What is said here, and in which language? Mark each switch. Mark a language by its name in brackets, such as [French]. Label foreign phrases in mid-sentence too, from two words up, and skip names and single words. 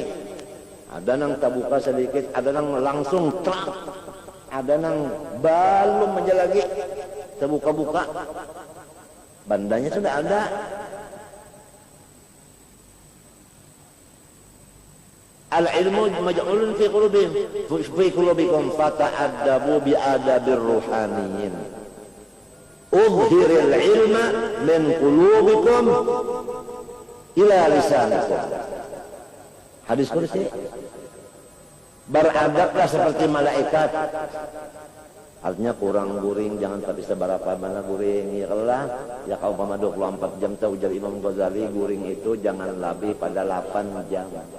[Banjar] Ada nang tabuka sedikit, ada nang langsung trak, ada nang belum aja lagi terbuka-buka. Bandanya sudah ada. [Arabic] العلم مجعول في قلوبهم في قلوبكم فتأدبوا بآداب الروحانيين. أظهروا العلم من قلوبكم إلى لسانكم. [Banjar] Hadis kursi. Beradablah seperti malaikat. Artinya kurang guring, jangan tapi seberapa mana guring. Ya Allah, ya kau pama 24 jam tahu ujar Imam Ghazali, guring itu jangan lebih pada 8 jam.